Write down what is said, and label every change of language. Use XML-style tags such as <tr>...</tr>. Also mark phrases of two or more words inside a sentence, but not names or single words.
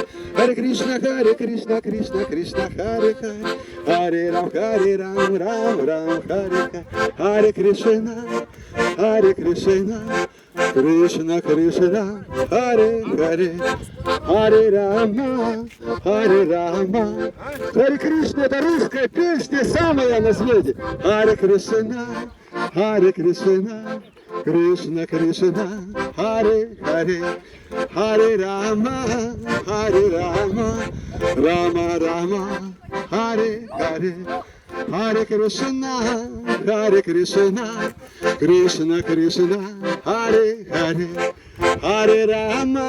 <sa>हरे कृष्ण, कृष्ण, हरे हरे, हरे राम, राम राम, हरे हरे. हरे कृष्ण, कृष्ण कृष्ण, हरे हरे, हरे राम, हरे कृष्ण,</sa> <ru>это русская песня, самая на свете.</ru> <sa>हरे कृष्ण, कृष्ण कृष्ण, हरे हरे, हरे राम, राम राम, हरे हरे. हरे कृष्ण, कृष्ण कृष्ण, हरे हरे, हरे राम,</sa>